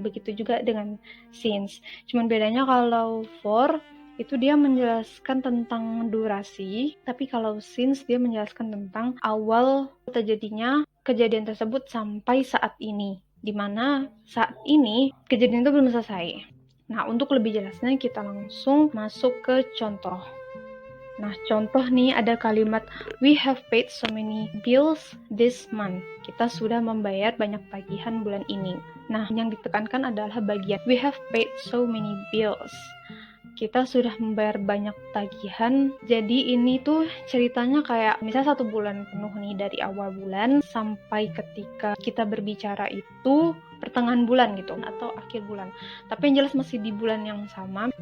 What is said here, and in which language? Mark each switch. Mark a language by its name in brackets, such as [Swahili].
[Indonesian] Begitu juga dengan since. Cuman bedanya kalau for itu dia menjelaskan tentang durasi, tapi kalau since dia menjelaskan tentang awal terjadinya kejadian tersebut sampai saat ini, di mana saat ini kejadian itu belum selesai. Nah, untuk lebih jelasnya kita langsung masuk ke contoh. Nah, contoh nih ada kalimat [English] we have paid so many bills this month. [Indonesian] Kita sudah membayar banyak tagihan bulan ini. Nah, yang ditekankan adalah bagian [English] we have paid so many bills. [Indonesian] Kita sudah membayar banyak tagihan. Jadi ini tuh ceritanya kayak misalnya 1 bulan penuh nih, dari awal bulan sampai ketika kita berbicara itu pertengahan bulan gitu atau akhir bulan, tapi yang jelas masih di bulan yang sama.